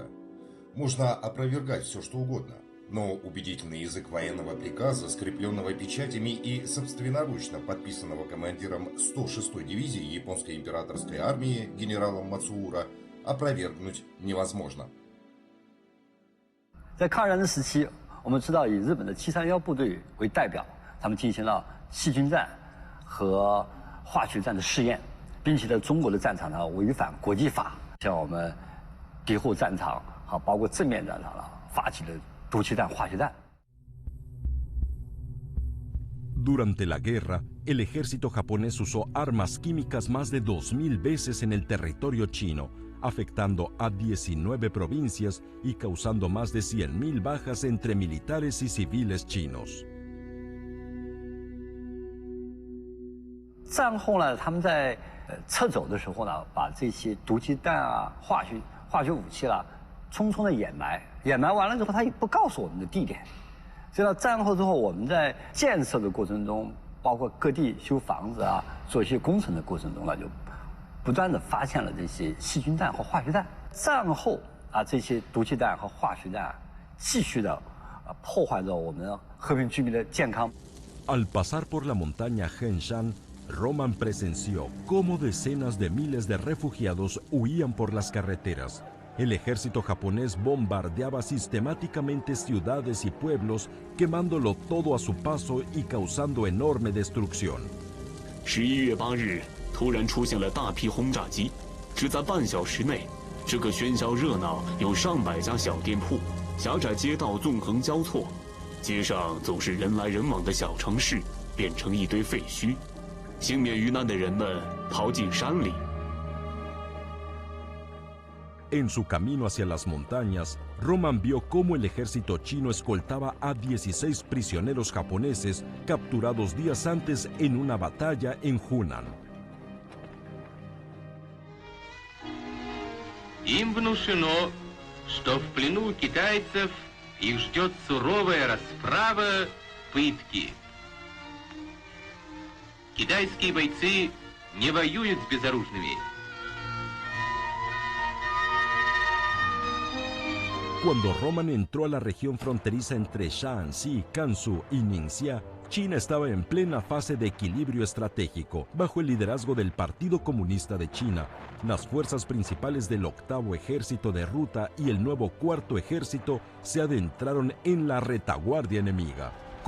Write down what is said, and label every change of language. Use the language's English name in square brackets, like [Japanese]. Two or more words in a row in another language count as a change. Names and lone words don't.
[Russian] Можно опровергать все, что угодно, но убедительный язык военного приказа, скрепленного печатями и собственноручно подписанного командиром 106-й дивизии японской императорской армии генералом Мацуура, опровергнуть невозможно. [Chinese] 在抗日战争时期，我们知道以日本的731部队为代表。他们进行了细菌战和化学战的试验，并且在中国的战场上违反国际法，像我们敌后战场包括正面战场发起了毒气弹、化学战。 [Spanish] Durante la guerra, el ejército japonés usó armas químicas más de 2000 veces en el territorio chino, afectando a 19 provincias y causando más de 100.000 bajas entre militares y civiles chinos. [Chinese] 战后呢，他们在撤走的时候呢，把这些毒气弹化学武器匆匆的掩埋，掩埋完了之后，他也不告诉我们的地点。直到战后之后，我们在建设的过程中，包括各地修房子做一些工程的过程中呢，就不断的发现了这些细菌弹和化学弹。战后这些毒气弹和化学弹继续的破坏着我们和平居民的健康。 [Spanish] Al pasar por la montaña Henshan, Roman presenció cómo decenas de miles de refugiados huían por las carreteras. El ejército japonés bombardeaba sistemáticamente ciudades y pueblos, quemándolo todo a su paso y causando enorme destrucción. [Chinese] 11 月8日，突然出现了大批轰炸机，只在半小时内，这个喧嚣热闹有上百家小店铺，狭窄街道纵横交错，街上总是人来人往的小城市变成一堆废墟。幸免于难的人们逃进山里。 [Spanish] En su camino hacia las montañas, Roman vio cómo el ejército chino escoltaba a 16 prisioneros japoneses capturados días antes en una batalla en Hunan. [Russian] Им внушено, что в плену китайцев их ждет суровая расправа, пытки. Китайские бойцы не воюют с безоружными. [Spanish] Cuando Roman entró a la región fronteriza entre Shaanxi, Gansu y Ningxia, China estaba en plena fase de equilibrio estratégico. Bajo el liderazgo del Partido Comunista de China, las fuerzas principales del 8º Ejército de Ruta y el nuevo 4º Ejército se adentraron en la retaguardia enemiga.